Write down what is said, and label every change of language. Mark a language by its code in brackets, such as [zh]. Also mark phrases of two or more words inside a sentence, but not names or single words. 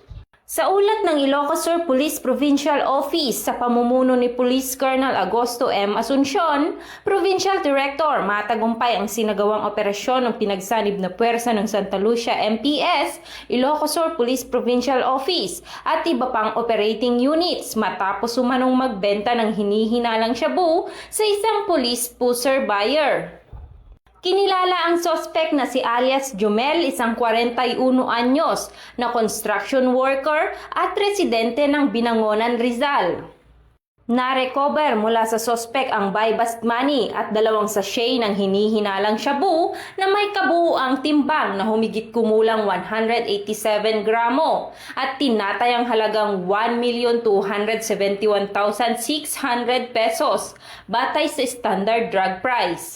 [tl] Sa ulat ng Ilocos Sur Police Provincial Office sa pamumuno ni Police Colonel Agosto M. Asuncion, Provincial Director, matagumpay ang sinagawang operasyon ng pinagsanib na puwersa ng Santa Lucia MPS, Ilocos Sur Police Provincial Office at iba pang [en] operating units [tl] matapos umanong magbenta ng hinihinalang shabu sa isang [en] police pusher buyer. [tl] Kinilala ang suspect na si alias Jomel, isang 41 anyos na construction worker at residente ng Binangonan, Rizal. Na-recover mula sa suspect ang [en] buy-bust money [tl] at 2 sachet ng hinihinalang shabu na may kabuuang timbang na humigit kumulang 187 gramo at tinatayang halagang 1,271,600 pesos batay sa [en] standard drug price.